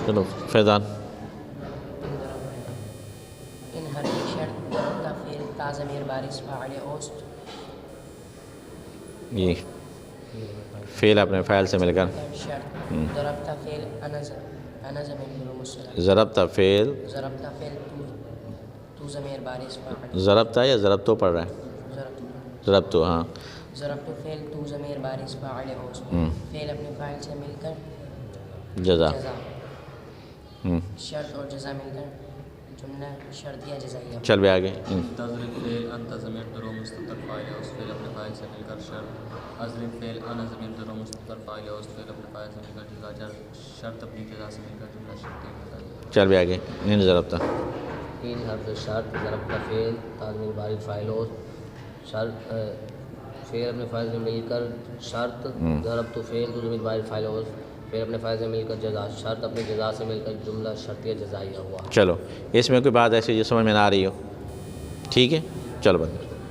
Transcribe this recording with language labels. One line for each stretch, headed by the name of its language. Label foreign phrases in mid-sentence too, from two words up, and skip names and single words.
Urdu: چلو فیضان ان حرف شرط ضربت فعل تا ضمیر بارز فاعل اوست یہ فعل اپنے فاعل سے مل کر شرط ضربت فعل انا ضمیر مستتر ضربتا فعل ضربت فعل تو ضمیر بارز فاعل ضربتا یا ضربتو پڑھ رہا ہے ضربت ضربتو ہاں ضربت فعل تو ضمیر بارز فاعل اوست فعل اپنے فاعل سے مل کر جزا جزا شرط اور جزا مل کر جملہ شرطیہ جزائیہ چل بھی آگے تضرب فعل انت ضمیر درو مستتر فاعل اوست فعل اپنے فاعل سے مل کر شرط اضرب فعل انا ضمیر درو مستتر فاعل اوست فعل اپنے فاعل سے مل کر جزا شرط اپنی جزا سے مل کر جملہ شرطیہ جزائیہ چل بھی آگے ان ضربتا ان حرف شرط ضربت فعل تا ضمیر بارز فاعل ہوست شرط فعل اپنے فاعل سے مل کر شرط ضربت فعل تو ضمیر بارز فاعل ہوست فعل اپنے فاعل سے مل کر جزا شرط اپنے جزا سے مل کر جملہ شرطیہ جزائیہ ہوا چلو اس میں کوئی بات ایسی جو سمجھ میں نہ آ رہی ہو ٹھیک ہے چلو بند